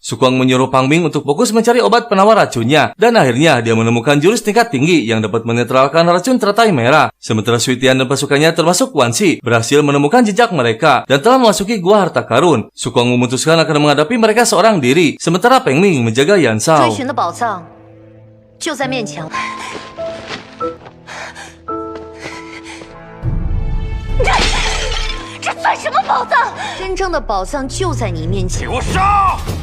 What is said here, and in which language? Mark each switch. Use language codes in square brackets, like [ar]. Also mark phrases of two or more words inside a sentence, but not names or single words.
[id] Su Kuang menyuruh Pang Ming untuk fokus mencari obat penawar racunnya, dan akhirnya dia menemukan jurus tingkat tinggi yang dapat menetralkan racun teratai merah. Sementara Suitian dan pasukannya termasuk Wan Xi berhasil menemukan jejak mereka dan telah memasuki gua harta karun. Su Kuang memutuskan akan menghadapi mereka seorang diri, sementara Peng Ming menjaga Yan Shao. [zh] 追寻的宝藏就在面前。 这算什么宝藏？真正的宝藏就在你面前。给我杀！